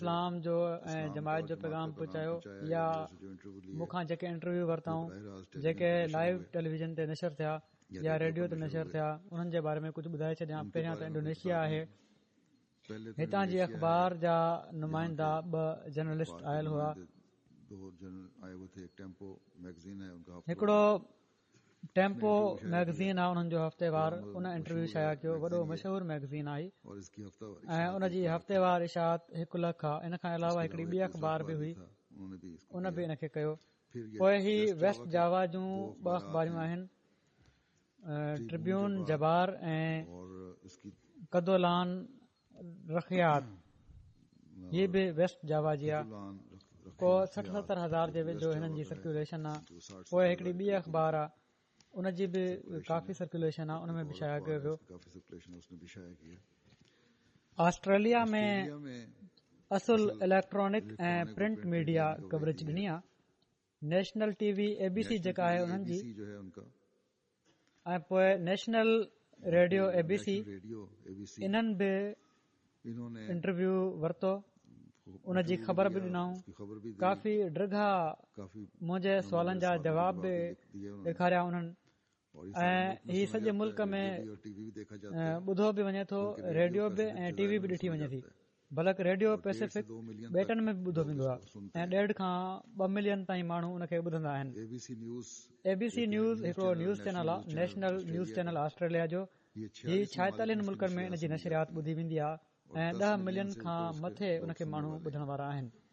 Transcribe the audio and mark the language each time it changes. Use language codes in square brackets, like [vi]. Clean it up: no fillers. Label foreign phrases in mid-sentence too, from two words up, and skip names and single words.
[sd] इस्लाम जो ऐं जमायत जो पैगाम पहुचायो या [ur] जो इंटरव्यू लिए [sd] मूंखां जेके इंटरव्यू वरिताऊं जेके लाइव टेलीविज़न ते नशर थिया या रेडियो ते नशर थिया उन्हनि जे बारे में कुझु ॿुधाए छॾियां। पहिरियां त इंडोनेशिया आहे, [ur] पहले तो [sd] हितां जी अख़बार जा नुमाइंदा 2 जर्नलिस्ट आयल हुआ। [ur] 2 जर्नल आए हुए थे। एक टेम्पो मैगज़ीन है उनका [sd] हिकिड़ो टेम्पो मैगज़ीन आहे उन्हनि जो हफ़्तेवार, उन इंटरव्यू शाया कयो। वॾो मशहूरु मैगज़ीन आहे [ur] और इसकी हफ्तावार [sd] ऐं उन जी हफ़्तेवार इशात 1 लख आहे। इन खां अलावा हिकिड़ी ॿी अख़बार बि हुई, [ur] उन्होंने भी इसको [sd] उन बि इन खे कयो। [ur] फिर ये [sd] पोइ ही वेस्ट जावा जूं 2 अख़बारियूं आहिनि, ट्रिब्यून जबार ऐं [ur] और इसकी [sd] कदोलान रखियात। हीअ बि वेस्ट जावा जी आहे। को 60-70 हज़ार जे वेझो हिननि जी सर्कुलेशन आहे। पोइ हिकिड़ी ॿी अख़बार आहे, उन जी बि काफ़ी सर्कुलेशन आहे, उन में बि शाया कयो वियो। [ur] काफी सर्कुलेशन उसने भी शाया किया। [sd] ऑस्ट्रेलिया में असुल इलेक्ट्रॉनिक ऐं [en] print media coverage [sd] ॾिनी आहे। [en] national TV [sd] ABC जेका आहे उन्हनि जी, [ur] जो है उनका, [sd] ऐं पोइ [en] national radio [sd] ABC [ur] रेडियो ABC [sd] इन्हनि बि [ur] इन्होंने [sd] इंटरव्यू वरितो, उन जी ख़बर बि ॾिनऊं। [ur] उसकी खबर भी दी, [sd] काफ़ी ड्रिघा [ur] काफी [sd] मुंहिंजे सवालनि जा जवाब बि [ur] दिए उन्होंने। [sd] ॾेखारिया उन्हनि। [ur] और इस [sd] ऐं हीअ सॼे मुल्क में [ur] रेडियो और टीवी भी देखा जाता है। [sd] ॿुधो बि वञे थो, रेडियो बि ऐं टीवी बि ॾिठी वञे थी। [ur] बल्कि रेडियो पैसिफिक 2 मिलियन [sd] ॿेटनि में बि ॿुधो वेंदो आहे ऐं 1.5 खां 2 मिलियन ताईं माण्हू उन खे ॿुधंदा आहिनि। ABC न्यूज़ हिकिड़ो [en] news channel [sd] आहे, [en] national news channel [sd] ऑस्ट्रेलिया जो। हीअ 46 मुल्कनि में इन जी नशरियात ॿुधी वेंदी आहे ऐं 10 मिलियन खां मथे उन खे माण्हू ॿुधण वारा आहिनि।